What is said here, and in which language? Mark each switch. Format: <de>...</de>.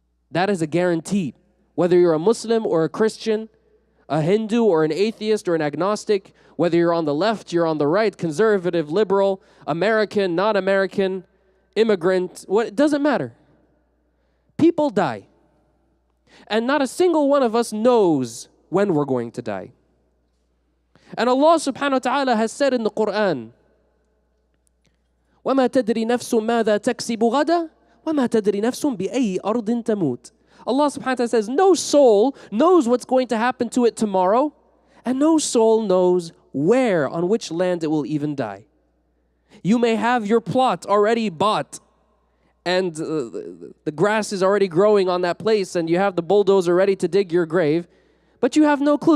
<en>That is a guarantee. Whether you're a Muslim or a Christian, a Hindu or an atheist or an agnostic, whether you're on the left, you're on the right, conservative, liberal, American, not American, immigrant, it doesn't matter. People die. And not a single one of us knows when we're going to die. And Allah subhanahu wa ta'ala has said in the Quran,</en> <ar>وَمَا تَدْرِي نَفْسٌ مَاذَا تَكْسِبُ غَدًا وَمَا تَدْرِي نَفْسٌ بِأَيِّ أَرْضٍ تَمُوتُ.</ar> <en>Allah subhanahu wa ta'ala says, no soul knows what's going to happen to it tomorrow, and no soul knows where, on which land it will even die. You may have your plot already bought, and the grass is already growing on that place, and you have the bulldozer ready to dig your grave, but you have no clue.</en>